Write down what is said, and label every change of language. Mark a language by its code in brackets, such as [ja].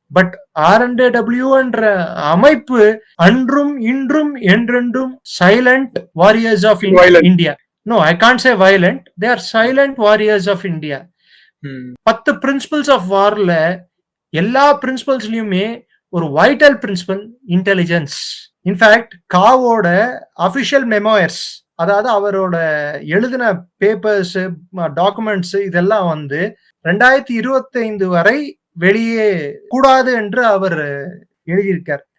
[ta] But RNDW என்ற அமைப்பு அன்றும் இன்றும் என்றென்றும் [en] Silent warriors of India. No, I can't say violent. They are silent warriors of India. [ta] 10 principles of வார்ல எல்லா பிரின்சிபல்ஸ்லயுமே ஒரு vital principal intelligence. In fact காவோட official memoirs, அதாவது அவரோட எழுதின பேப்பர்ஸ், டாக்குமெண்ட்ஸ் இதெல்லாம் 2025 வரை வெளியே கூடாது என்று அவர் எழுதியிருக்கார்.